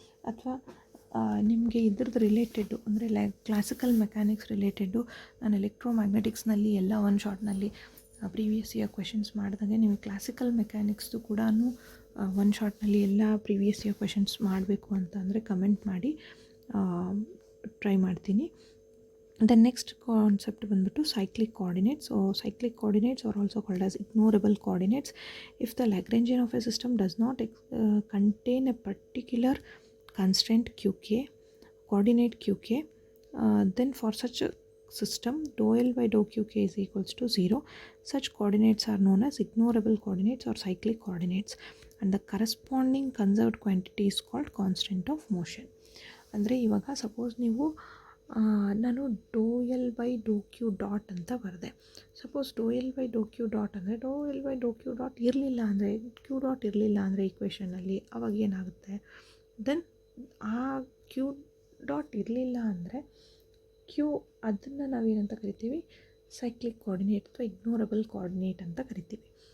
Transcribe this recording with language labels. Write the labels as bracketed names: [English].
[Kannada] ಅಥವಾ ನಿಮಗೆ ಇದ್ರದ್ದು ರಿಲೇಟೆಡ್ಡು ಅಂದರೆ ಕ್ಲಾಸಿಕಲ್ ಮೆಕ್ಯಾನಿಕ್ಸ್ ರಿಲೇಟೆಡ್ಡು ನಾನು ಎಲೆಕ್ಟ್ರೋಮ್ಯಾಗ್ನೆಟಿಕ್ಸ್ನಲ್ಲಿ ಎಲ್ಲ ಒನ್ ಶಾರ್ಟ್ನಲ್ಲಿ ಪ್ರೀವಿಯಸ್ ಇಯರ್ ಕ್ವೆಶನ್ಸ್ ಮಾಡಿದಾಗೆ ನೀವು ಕ್ಲಾಸಿಕಲ್ ಮೆಕ್ಯಾನಿಕ್ಸ್ದು ಕೂಡ ಒನ್ ಶಾರ್ಟ್ನಲ್ಲಿ ಎಲ್ಲ ಪ್ರೀವಿಯಸ್ ಇಯರ್ ಕ್ವೆಶನ್ಸ್ ಮಾಡಬೇಕು ಅಂತ ಅಂದರೆ ಕಮೆಂಟ್ ಮಾಡಿ ಟ್ರೈ ಮಾಡ್ತೀನಿ. [English] then next concept [Kannada] ಬಂದ್ಬಿಟ್ಟು cyclic coordinates. [English] So cyclic coordinates are also called as ignorable coordinates. If the Lagrangian of a system does not contain a particular constraint qk, coordinate qk, then for such a system dou L by dou qk is equals to 0. Such coordinates are known as ignorable coordinates or cyclic coordinates, and the corresponding conserved quantity is called constant of motion. [Kannada] ಅಂದರೆ ಇವಾಗ suppose ನೀವು ನಾನು ಡೋ L by Dow Q dot ಅಂತ ಬರೆದೆ. Suppose Dow L by Dow Q dot ಅಂದರೆ ಡೋ L by Dow Q dot ಇರಲಿಲ್ಲ ಅಂದರೆ, Q dot ಇರಲಿಲ್ಲ ಅಂದರೆ ಈಕ್ವೇಷನಲ್ಲಿ ಅವಾಗ ಏನಾಗುತ್ತೆ, ದೆನ್ ಆ ಕ್ಯೂ ಡಾಟ್ ಇರಲಿಲ್ಲ ಅಂದರೆ ಕ್ಯೂ ಅದನ್ನು ನಾವೇನಂತ ಕರಿತೀವಿ, ಸೈಕ್ಲಿಕ್ ಕೋಆರ್ಡಿನೇಟ್ ಅಥವಾ ಇಗ್ನೋರಬಲ್ ಕೋಆರ್ಡಿನೇಟ್ ಅಂತ ಕರಿತೀವಿ.